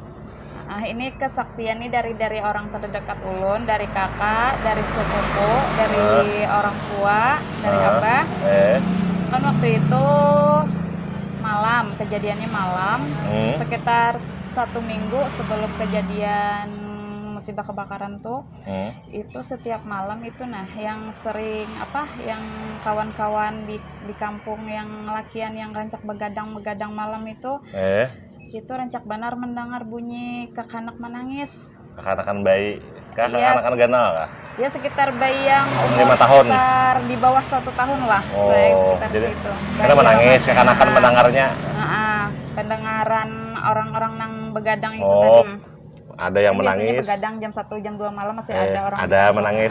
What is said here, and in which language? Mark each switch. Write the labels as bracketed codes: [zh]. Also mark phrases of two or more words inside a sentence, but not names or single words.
[id] Nah, ini kesaksian nih dari orang terdekat ulun, dari kakak, dari sepupu, dari orang tua, dari abah. Kan waktu itu malam, kejadiannya malam, sekitar 1 minggu sebelum kejadian musibah kebakaran tuh, itu setiap malam itu yang sering yang kawan-kawan di kampung yang lakian yang rancak begadang malam itu rancak benar mendengar bunyi kakanak menangis. [bjn] Kakanakan bayi, kakanakan ganal kah? [id] Ya sekitar bayi yang umur 5 tahun. Sekitar di bawah 1 tahun lah. Sekitar jadi itu. Karena menangis, kakanakan mendengarnya. Pendengaran orang-orang yang begadang itu tadi. Ada yang menangis. Begadang jam 1, jam 2 malam masih ada orang. Ada menangis.